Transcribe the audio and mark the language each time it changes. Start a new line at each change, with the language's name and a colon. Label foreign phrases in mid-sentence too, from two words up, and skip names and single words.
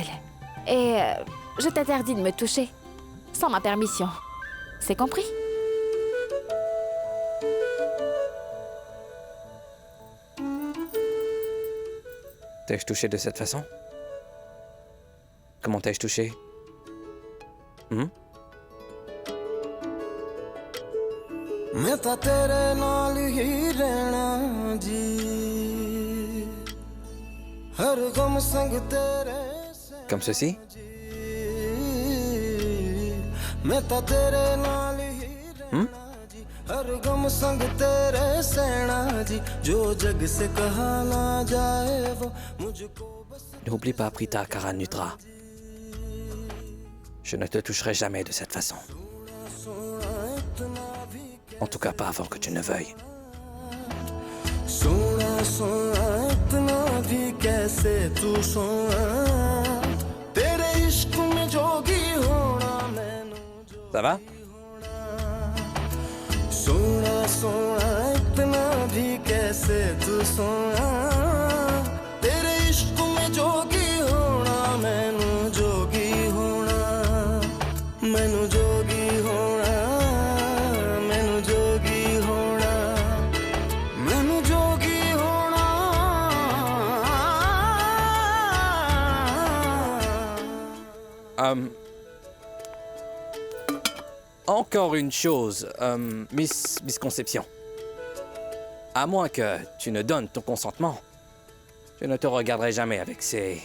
French: Et je t'interdis de me toucher sans ma permission. C'est compris? T'ai-je touché de cette façon? Comment t'ai-je touché?
Punjabi: ਮੈਂ ਤਾਂ ਤੇਰੇ ਨਾਲ ਹੀ ਰਹਿਣਾ ਜੀ ਹਰ ਗ਼ਮ ਸੰਗ ਤੇਰੇ
French: Comme ceci?
Punjabi: ਮੈਂ ਤਾਂ ਤੇਰੇ ਨਾਲ ਹੀ ਰਹਿਣਾ ਜੀ ਹਰ ਗ਼ਮ ਸੰਗ ਤੇਰੇ ਸਹਿਣਾ ਜੀ
Hindi: जो जग से कहा ना जाए वो मुझको बस
French: N'oublie pas Prita Karanutra. Je ne te toucherai jamais de cette façon. En tout cas, pas avant que tu ne veuilles.
Hindi: सोना सोना इतना भी कैसे तू सोना तेरे इश्क में जोगी होना मैनू
French: Ça va?
Hindi: सोना सोना इतना भी कैसे तू सोना तेरे इश्क में जोगी होना मैनू जोगी होना मैनू जोगी होना मैनू जोगी होना मैनू जोगी होना
French: Encore une chose, misconception. À moins que tu ne donnes ton consentement, je ne te regarderai jamais avec ces...